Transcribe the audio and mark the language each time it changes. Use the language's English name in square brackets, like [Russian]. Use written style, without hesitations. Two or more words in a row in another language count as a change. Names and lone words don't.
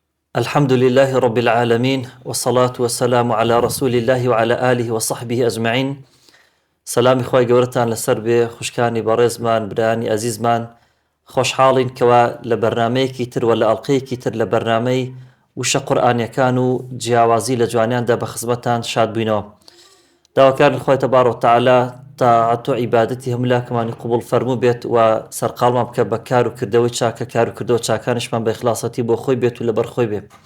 [Arabic] الحمد لله رب العالمين والصلاة والسلام على رسول الله وعلى آله وصحبه أجمعين. [Central Kurdish] سلام خوای گەورەتان لەسەر بێ خوشکانی بەڕێزمان برانی ئەزیزمان خۆشحاڵین کەوا لە بەرنامەیەکی تر و لە ئەڵقەیەکی تر لە بەرنامەی وشە قورئانیەکان و جیاوازی لە جوانیاندا بە خزمەتان شاد بووینەوە. داواکارن خوای تەبارەک وتەعالا تاعەت و عیبادەتی هەموو لاکەمانی قبوڵ فەرموو بێت و سەرقاڵمان بکە بە کار و کردەوەی چاکە کار و کردەوە چاکانشمان بە ئیخلاسەتی بۆ خۆی بێت و لەبەر خۆی بێت.